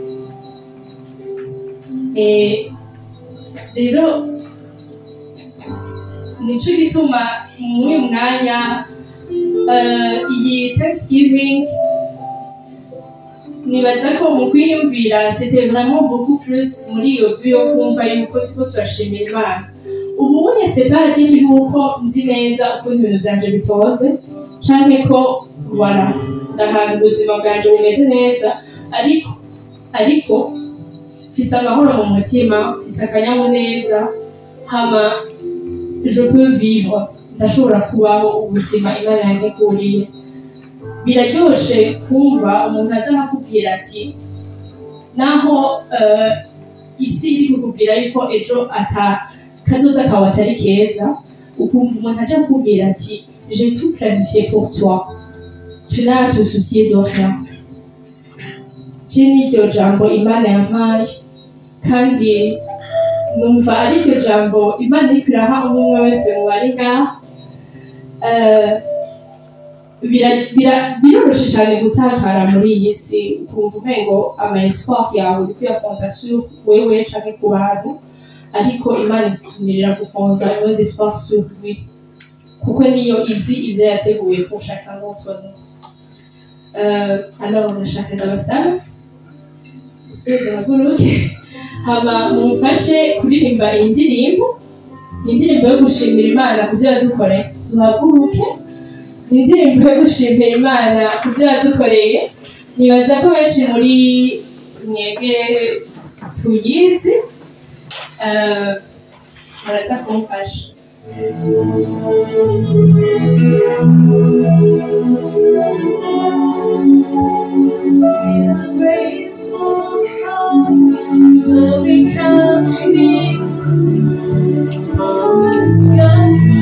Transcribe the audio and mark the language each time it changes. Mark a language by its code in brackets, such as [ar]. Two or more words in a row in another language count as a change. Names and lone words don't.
[rn] Rero nico gituma muri uyu mwanya iyi Thanksgiving nibaza ko mu kwiyumvira [fr] c'était vraiment beaucoup plus [rn] muri iyo yo kumva yuko tuko turashimira Imana. Ubu unye [fr] c'est pas dire [rn] yuko nzi neza uko ibintu vyanje bitonze canke ko voilà ndahantu ubuzima bwanje bumeze neza, ariko mfise amahoro mu mutima, mfise akanyamuneza, hama [fr] je peux vivre, [rn] ndashobora kubaho ubuzima Imana yanteguriye. Biraryoshe kumva umuntu aza akakubwira ati naho isi iri kukubwira yuko ejo kazoza kawe atari keza, ukumva umuntu aja akubwira ati [fr] j'ai tout planifié pour toi, tu n'as à te soucier de rien. [rn] Niryo jambo Imana yampaye, kandi numva ari ryo jambo Imana iriko iraha umwe wese mu bari ngaha. Biroroshe cyane gutakara muri iyi si, ukumva umengo ama espoir yawe uri kuyafonda sur wewe canke ku bantu, ariko Imana itumirira gufonda [fr] nos espoirs sur lui, [rn] kuko niyo izi ivyo yateguye [fr] pour chacun d'entre nous. [rn] Alors ndashaka ndabasaba dusubize haguruke, hama mumfashe kuririmba indirimbo yo gushimira Imana kuvyo yadukoreye. Duhaguruke indirimbo yo gushimira Imana kuvyo yadukoreye. Nibaza ko benshi muri mwebwe tuyizi, muraza kumfasha. [en] Will be coming to God.